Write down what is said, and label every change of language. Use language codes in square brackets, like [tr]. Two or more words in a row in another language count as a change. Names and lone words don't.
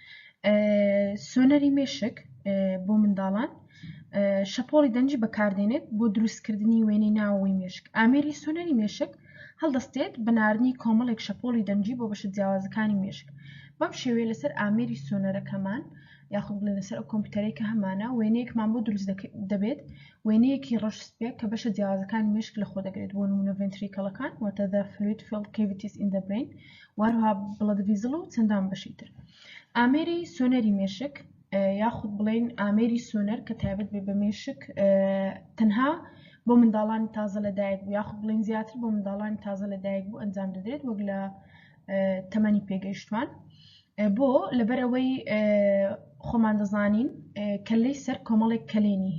[ckb] سۆنەری مێشک بۆ منداڵان شەپۆڵی دەنجی بەکاردێنێت بۆ دروستکردنی وێنەی ناوەوەی مێشک ئامێری سۆنەری مێشک هەڵدەستێت بە ناردنی کۆمەڵێک شەپۆڵی دەنجی بۆ بەشە جیاوازەکانی مێشک بەم شێوەیە لەسەر ئامێری سۆنەرەکەمان یاخود بڵێن لەسەر ئەو کۆمپیوتەرێکە هەمانە وێنەیەکمان بۆ دروست دەبێت وێنەیەکی ڕەشسپێک کە بەشە جیاوازەکانی مێشک لەخۆ دەگرێت بۆ نمونە ڤێنتریکەڵەکان واتە [en] the fluid filled cavities in the brain [ckb] وهروها [en] blood vessel [ckb] و چەندان بەشی تر ئامێری سۆنەری مێشک یاخود بڵێن ئامێری سۆنەر کە تایبەت بێ بە مێشک تەنها بۆ منداڵانی تازە لەدایک بوو یاخود بڵێن زیاتر بۆ منداڵانی تازە لەدایک بوو ئەنجام دەدرێت وەک لە تەمەنی پێگەیشتوان بۆ لەبەرەوەی خۆمان دەزانین کەلەی سەر کۆمەڵێک کەلێنی